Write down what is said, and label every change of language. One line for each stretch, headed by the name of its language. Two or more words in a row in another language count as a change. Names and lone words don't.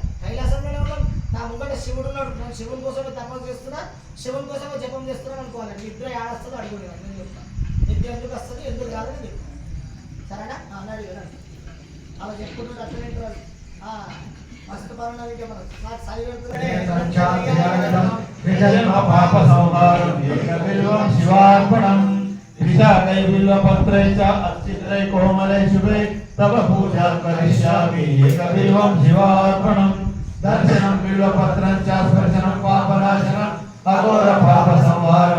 Telugu: కైలాసంలోనే ఉన్నాం, నా ముంగట శివుడు ఉన్నాడు, నేను శివుని కోసమే తపస్సు చేస్తున్నా, శివుని కోసమే జపం చేస్తున్నాను అనుకోవాలి. నిద్ర ఏడొస్తుందో అడుగునే నేను చెప్తాను. నిద్ర ఎందుకు వస్తుంది ఎందుకు కాదని చెప్తాను, సరేనా? అన్నాడు కదా, అలా చెప్పుకుంటున్నారు. అట్లనే మస్తు పనులు నాకు సరి
Sanskrit: कोमले शुभे तव पूजा करिष्यामि एकबिल्वं शिवार्पणं दर्शनं बिल्वपत्रं च स्पर्शनं पापनाशनम् अघोर पापसंहारम्